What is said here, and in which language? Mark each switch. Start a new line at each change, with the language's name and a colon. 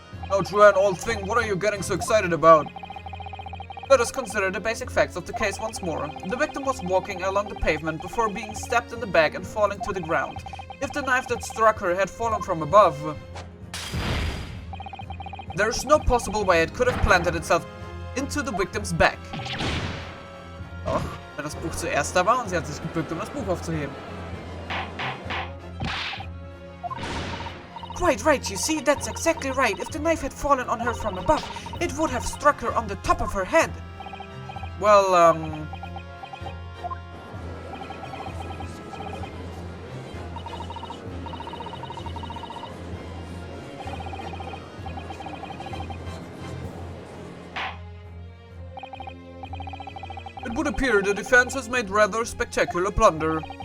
English: Oh, Juan, old thing, what are you getting so excited about? Let us consider the basic facts of the case once more. The victim was walking along the pavement before being stabbed in the back and falling to the ground. If the knife that struck her had fallen from above, there is no possible way it could have planted itself into the victim's back.
German: Doch, wenn das Buch zuerst da war und sie hat sich gebückt, das Buch aufzuheben.
English: Quite right, you see, that's exactly right. If the knife had fallen on her from above, it would have struck her on the top of her head. Well, it would appear the defense has made rather spectacular blunder.